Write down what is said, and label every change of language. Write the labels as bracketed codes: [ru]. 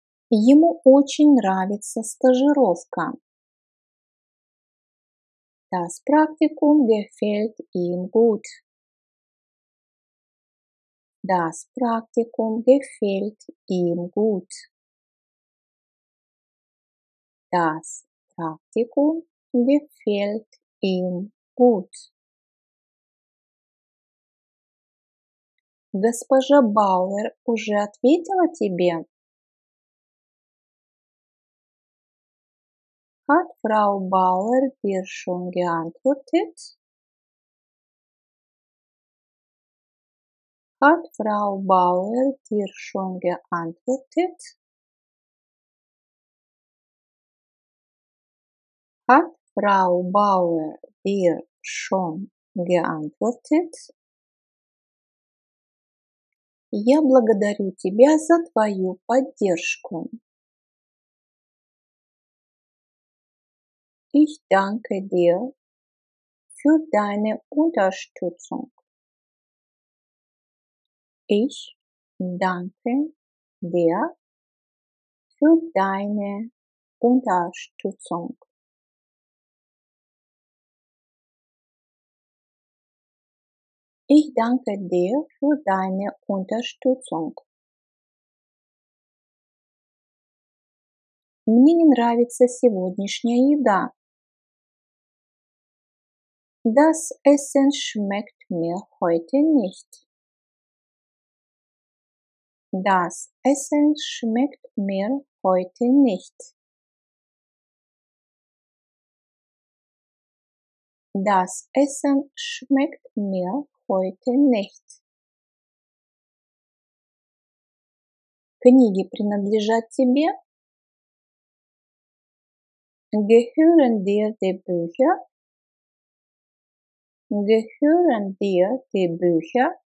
[ru] Ему очень нравится стажировка. [de] Das Praktikum gefällt ihm gut. Das Praktikum gefällt ihm gut. Das Praktikum gefällt ihm gut. [ru] Госпожа Бауэр уже ответила тебе? [de] Hat Frau Bauer dir schon geantwortet? Hat Frau Bauer dir schon geantwortet? Hat Frau Bauer dir schon geantwortet? [ru] Я благодарю тебя за твою поддержку. [de] Ich danke dir für deine Unterstützung. Ich danke dir für deine Unterstützung. Ich danke dir für deine Unterstützung. [ru] Мне не нравится сегодняшняя еда. [de] Das Essen schmeckt mir heute nicht. Das Essen schmeckt mir heute nicht. Das Essen schmeckt mir heute nicht. [ru] Книги принадлежат тебе? [de] Gehören dir die Bücher? Gehören dir die Bücher?